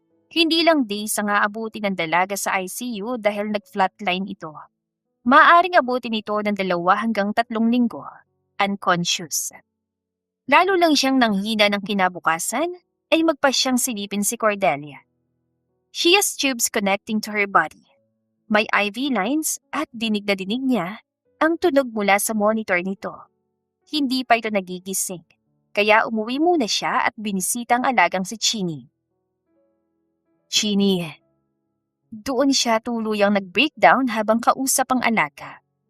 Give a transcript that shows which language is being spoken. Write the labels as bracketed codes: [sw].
[tl] Hindi lang days ang aabuti ng dalaga sa ICU dahil nag-flatline ito. Maaaring abutin ito ng 2 hanggang 3 linggo, unconscious. Lalo lang siyang nanghina ng kinabukasan ay magpasyang silipin si Cordelia. [en] She has tubes connecting to her body. [tl] May IV lines at dinig na dinig niya ang tunog mula sa monitor nito. Hindi pa ito nagigising, kaya umuwi muna siya at binisita ang alagang si Chini. Chini. Doon siya tuluyang nag-breakdown habang kausap ang alaga.